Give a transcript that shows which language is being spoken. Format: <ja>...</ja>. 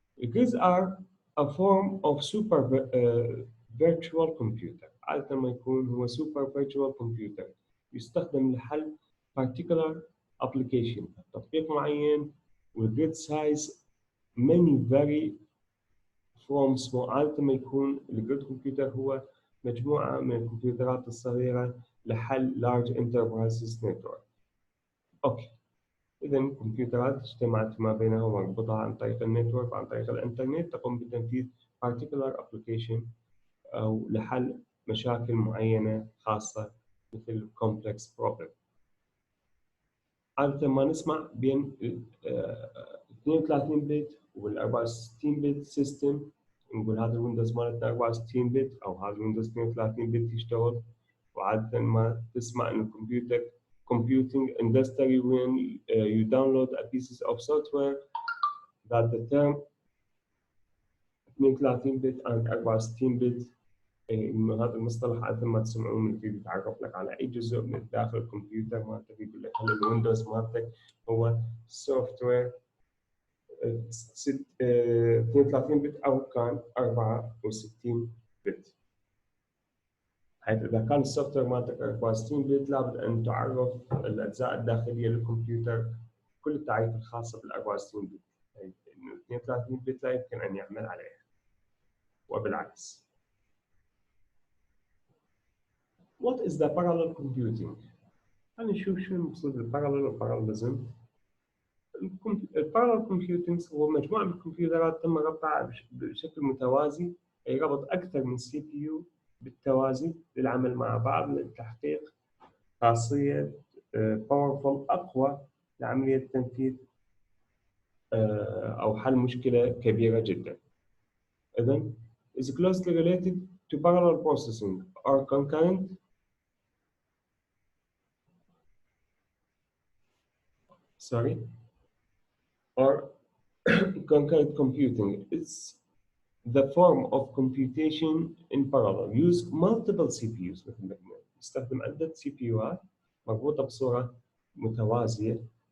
<en>Grids are a form of super virtual computer.</en> <ar>عادة ما يكون هو</ar> <en>super virtual computer</en> <ar>يستخدم لحل</ar> <en>particular application</en> <ar>تطبيق معين، والجريد</ar> <en>size many vary from small.</en> <ar>عادة ما يكون الجريد كمبيوتر هو مجموعة من الكمبيوترات الصغيرة لحل</ar> <en>large enterprises network.</en> <ar>أوكي، إذا الكمبيوترات اجتمعت ما بينها ومربوطة عن طريق النتورك وعن طريق الإنترنت تقوم بتنفيذ</ar> <en>particular application</en> <ar>أو لحل مشاكل معينة خاصة مثل</ar> <en>complex problem.</en> <ar>عادة ما نسمع بين 32 بت وال 64 بت سيستم، نقول هذا الويندوز مالتنا 64 بت أو هذا الويندوز 32 بت يشتغل. وعادة ما تسمع إن الكمبيوتر</ar> <en>computing industry when you download a pieces of software that the term 32 bit and 64 bit.</en> <ar>إنه هذا المصطلح عادة ما تسمعوه من فيه بيتعرف لك على أي جزء من داخل الكمبيوتر مالتك، يقول لك هل الويندوز مالتك هو سوفت وير 32 بت أو كان 64 بت. حيث إذا كان السوفت وير مالتك 64 بت لابد أن تعرف الأجزاء الداخلية للكمبيوتر كل التعريف الخاصة بال 64 بت، يعني إنه 32 بت لا يمكن أن يعمل عليها وبالعكس.</ar> <en>What is the parallel computing؟</en> <ar>خلينا نشوف شو المقصود بالبارالل والباراليزم. البارالل كومبيوتنج هو مجموعة من الكمبيوترات تم ربطها بشكل متوازي، أي ربط أكثر من سي بي يو بالتوازي للعمل مع بعض لتحقيق خاصية باورفul أقوى لعملية تنفيذ أو حل مشكلة كبيرة جدا. إذن</ar> <en>is closely related to parallel processing or concurrent or concurrent computing. It's the form of computation in parallel. Use multiple CPUs</en> <ar>مثل ما قلنا. نستخدم عدة CPUات مربوطة بصورة متوازية.</ar>